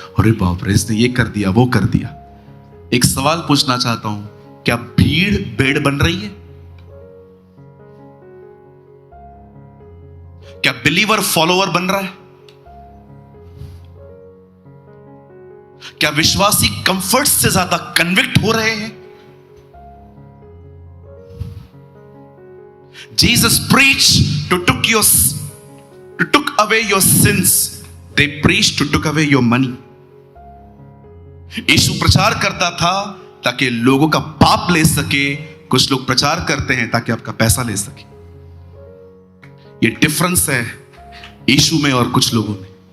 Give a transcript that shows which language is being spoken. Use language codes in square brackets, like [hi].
[hi] अरे बाप रे, इसने ये कर दिया, वो कर दिया। एक सवाल पूछना चाहता हूं, क्या भीड़ भेड़ बन रही है? क्या बिलीवर फॉलोवर बन रहा है? क्या विश्वासी कंफर्ट से ज्यादा कन्विक्ट हो रहे हैं? [en] Jesus preached to took away your sins. They preached to took away your money. [hi] यीशु प्रचार करता था ताकि लोगों का पाप ले सके। कुछ लोग प्रचार करते हैं ताकि आपका पैसा ले सके। ये डिफरेंस है यीशु में और कुछ लोगों में।